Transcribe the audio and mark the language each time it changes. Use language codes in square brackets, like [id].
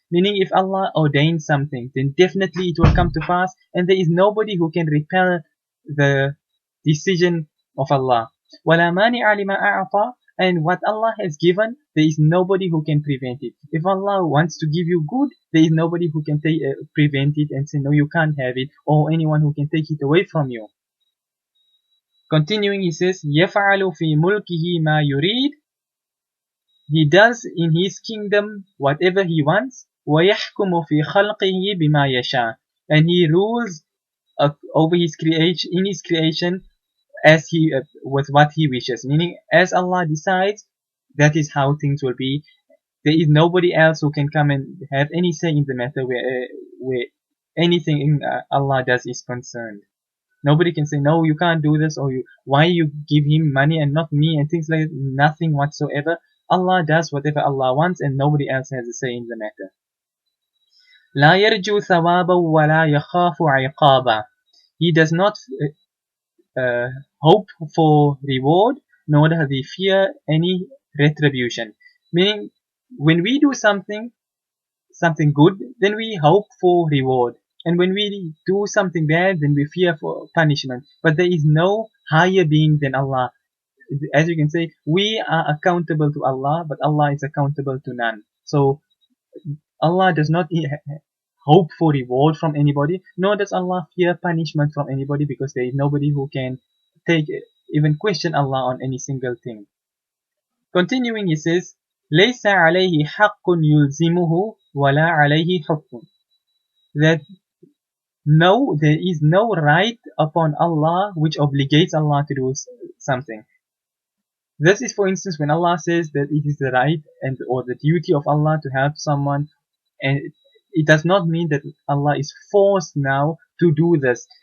[en] Meaning if Allah ordains something, then definitely it will come to pass, and there is nobody who can repel the decision of Allah. [ar] وَلَا مَانِعَ لِمَا أَعْطَى. [en] And what Allah has given, there is nobody who can prevent it. If Allah wants to give you good, there is nobody who can prevent it and say, no, you can't have it, or anyone who can take it away from you. Continuing, he says, [ar] يَفْعَلُ فِي مُلْكِهِ مَا يُرِيدُ. [en] He does in His kingdom whatever He wants. [ar] وَيَحْكُمُ فِي خَلْقِهِ بِمَا يَشَاءُ. [en] And He rules over His creation, in His creation, as He with what He wishes. Meaning, as Allah decides, that is how things will be. There is nobody else who can come and have any say in the matter where anything Allah does is concerned. Nobody can say, no, you can't do this, or why you give him money and not me, and things like that. Nothing whatsoever. Allah does whatever Allah wants, and nobody else has a say in the matter. [ar] لا يرجو ثوابا ولا يخاف عقابا. [en] He does not hope for reward, nor does He fear any retribution. Meaning, when we do something good, then we hope for reward. And when we do something bad, then we fear for punishment. But there is no higher being than Allah. As you can say, we are accountable to Allah, but Allah is accountable to none. So Allah does not hope for reward from anybody, nor does Allah fear punishment from anybody, because there is nobody who can even question Allah on any single thing. Continuing, he says, [ar] لَيْسَ عَلَيْهِ حَقٌّ يُلْزِمُهُ وَلَا عَلَيْهِ حُكْمٌ. [en] That no, there is no right upon Allah which obligates Allah to do something. This is, for instance, when Allah says that it is the right and or the duty of Allah to help someone, and it does not mean that Allah is forced now to do this.